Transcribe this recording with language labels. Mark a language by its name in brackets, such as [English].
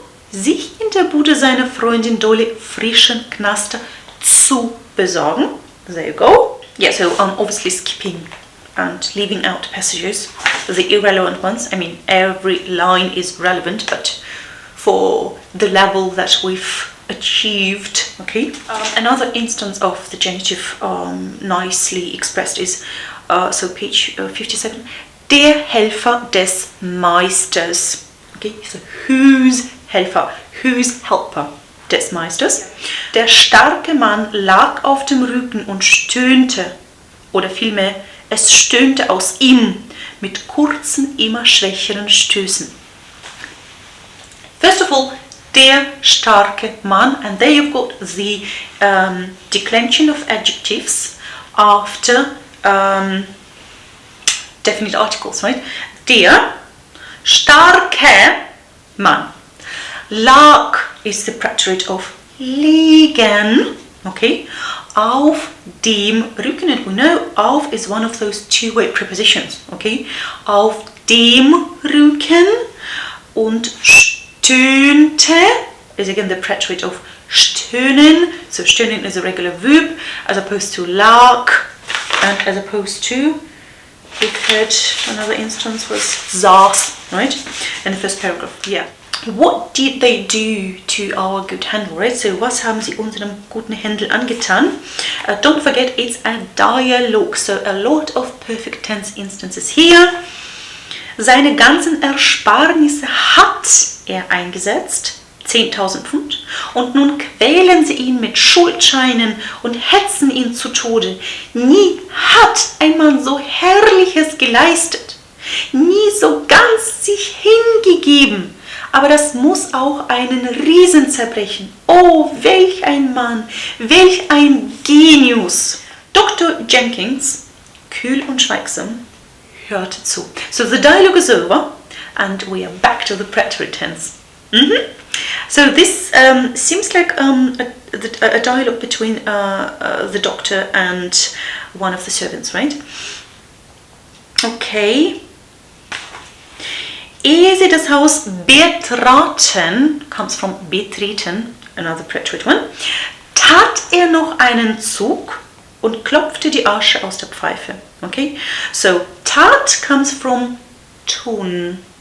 [German] Sich in der Bude seiner Freundin Dolly frischen Knaster zu besorgen. [English] There you go. Yeah, so obviously skipping and leaving out passages, the irrelevant ones. I mean, every line is relevant, but for the level that we've achieved, okay. Another instance of the genitive nicely expressed is, so page 57, [German] der Helfer des Meisters. [English] Okay, so whose Helfer, whose helper [German] des Meisters. Der starke Mann lag auf dem Rücken und stöhnte, oder vielmehr, es stöhnte aus ihm mit kurzen, immer schwächeren Stößen. [English] First of all, [German] der starke Mann, [English] and there you've got the declension of adjectives after definite articles, right? [German] Der starke Mann. [English] Lag is the preterite of liegen, okay? [German] Auf dem Rücken, [English] and we know auf is one of those two-way prepositions, okay? [German] Auf dem Rücken und stöhnte [English] is again the preterite of [German] stöhnen. [English] So stöhnen is a regular verb as opposed to lag, and as opposed to, we've heard another instance was saß, right? In the first paragraph, yeah. What did they do to our good Händel, right? [German] So was haben sie unserem guten Händel angetan? [English] Don't forget, it's a dialogue, so a lot of perfect tense instances here. [German] Seine ganzen Ersparnisse hat er eingesetzt, 10.000 Pfund, und nun quälen sie ihn mit Schuldscheinen und hetzen ihn zu Tode. Nie hat ein Mann so Herrliches geleistet, nie so ganz sich hingegeben, aber das muss auch einen Riesen zerbrechen. Oh, welch ein Mann, welch ein Genius. Dr. Jenkins, kühl und schweigsam, hörte zu. [English] So the dialogue is over and we are back to the preterite tense. So this seems like a dialogue between the doctor and one of the servants, right? Okay. [German] Ehe sie das Haus betraten, [English] comes from betreten, another preterite one, [German] tat er noch einen Zug und klopfte die Asche aus der Pfeife. [English] Okay, so tat comes from tun.